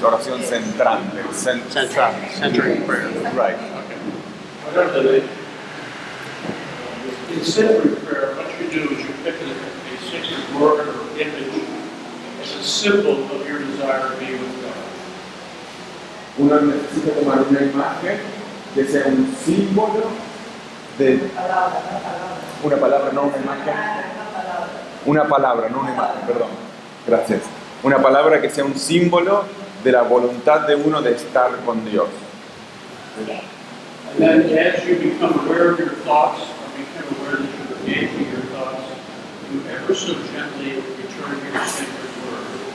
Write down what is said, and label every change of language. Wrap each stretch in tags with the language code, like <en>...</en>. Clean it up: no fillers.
<es>Oración centrante.</es> <en>Centric prayer. Right. Okay. Whatever the name. In centric prayer, what you do is you pick a sacred word or image as a symbol of your desire to be with God.</en> <es>Uno necesita tomar una imagen que sea un símbolo de una palabra, no una imagen. Una palabra, no una imagen, perdón. Gracias. Una palabra que sea un símbolo de la voluntad de uno de estar con Dios.</es> <en>And then as you become aware of your thoughts, or become aware that you're engaging your thoughts, you ever so gently return to your sacred word.</en>